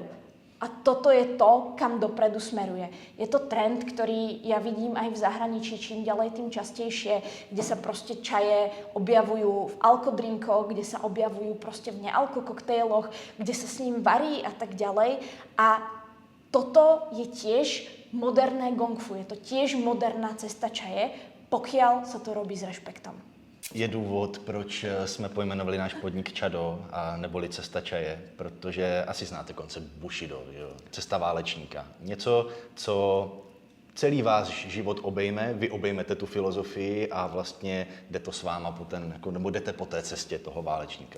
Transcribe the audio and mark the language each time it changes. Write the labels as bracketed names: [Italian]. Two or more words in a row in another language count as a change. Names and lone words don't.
[Slovak] A toto je to, kam dopredu smeruje. Je to trend, ktorý ja vidím aj v zahraničí, čím ďalej, tým častejšie, kde sa proste čaje objavujú v alkodrinkoch, kde sa objavujú proste v nealkokoktejloch, kde sa s ním varí a tak ďalej. A toto je tiež moderné gong fu, je to tiež moderná cesta čaje, pokiaľ sa to robí s rešpektom. [Czech] Je důvod, proč jsme pojmenovali náš podnik Čado a neboli Cesta čaje, protože asi znáte koncept Bushido, jo? Cesta válečníka. Něco, co celý váš život obejme, vy obejmete tu filozofii a vlastně jde to s váma nebo jdete po té cestě toho válečníka.